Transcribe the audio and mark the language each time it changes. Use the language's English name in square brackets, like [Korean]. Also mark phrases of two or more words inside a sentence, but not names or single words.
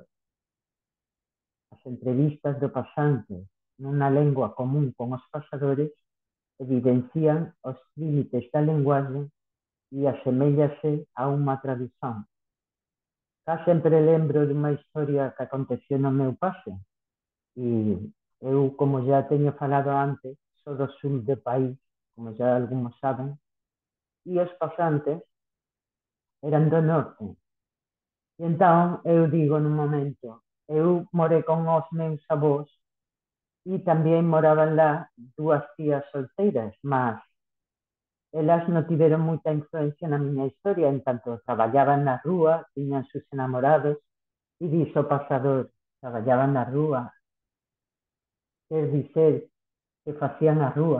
[Galician] As entrevistas do pasante nunha lengua común con os pasadores evidencian os límites da linguaxe e aseméllase a unha tradución. Cá sempre lembro dunha historia que aconteceu no meu pase e eu, como já teño falado antes, sou do sul do país, como já algunos saben, e os pasantes eran do norte. E entón eu digo nun momento, eu morei con os meus avós e tamén moraban lá dúas tías solteiras, mas elas non tiveron moita influencia na miña historia, en tanto traballaban na rúa, tiñan sus enamorados, e dixo o pasador, traballaban na rúa, quer dizer que facían a rúa.